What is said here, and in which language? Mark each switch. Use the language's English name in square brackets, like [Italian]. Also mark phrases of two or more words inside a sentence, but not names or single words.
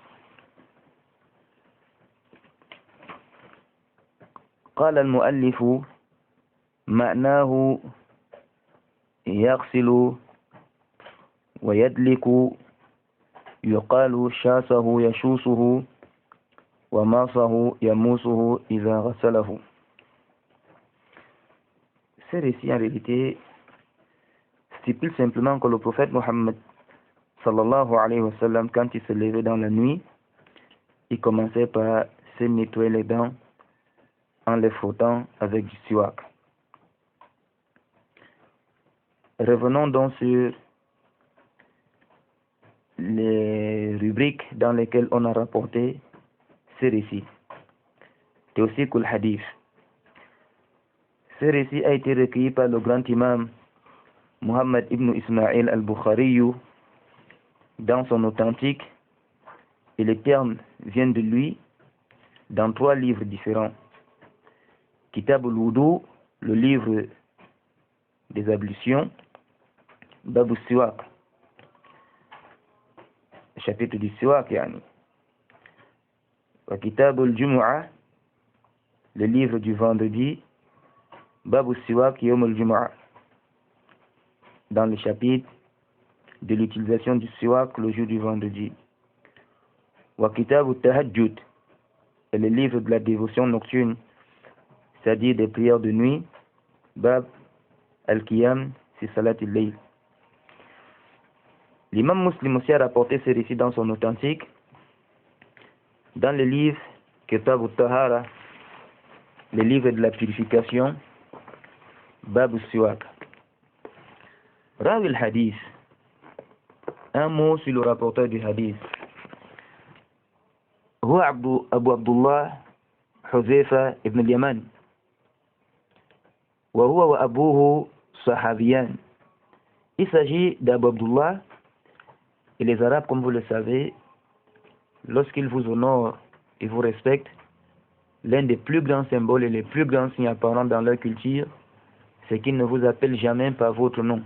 [Arabic] قال المؤلف معناه يغسل ويدلك، يقال شاسه يشوسه وماسه يموسه إذا غسله. [French] Ce récit en réalité stipule simplement que le prophète Mohammed [Arabic] صلى الله عليه وسلم, [French] quand il se levait dans la nuit, il commençait par se nettoyer les dents en les frottant avec du siwak. Revenons donc sur les rubriques dans lesquelles on a rapporté ce récit. [Arabic] توثيق الحديث. [French] Ce récit a été recueilli par le grand imam Muhammad ibn Ismail al-Bukhari dans son authentique, et les termes viennent de lui dans 3 livres différents. [Arabic] كتاب الوضوء, [French] le livre des ablutions, [Arabic] باب السواك, [French] chapitre du siwak yani. [Arabic] وكتاب الجمعة, [French] le livre du vendredi, [Arabic] باب السواك يوم الجمعة, [French] dans le chapitre de l'utilisation du siwak le jour du vendredi. [Arabic] وكتاب التهجد, [French] et le livre de la dévotion nocturne, c'est-à-dire des prières de nuit, [Arabic] باب القيام في صلاة الليل. [French] L'imam Muslim aussi a rapporté ce récit dans son authentique, dans le livre [Arabic] كتاب الطهارة, [French] le livre de la purification, [Arabic] باب السواك. راوي الحديث, [French] un mot sur le rapporteur du hadith. [Arabic] هو أبو عبد الله حذيفة بن اليمان، وهو وأبوه صحابيان. [French] Il s'agit d'Abu Abdullah. Et les Arabes, comme vous le savez, lorsqu'ils vous honorent et vous respectent, l'un des plus grands symboles et les plus grands signes apparents dans leur culture, c'est qu'ils ne vous appellent jamais par votre nom.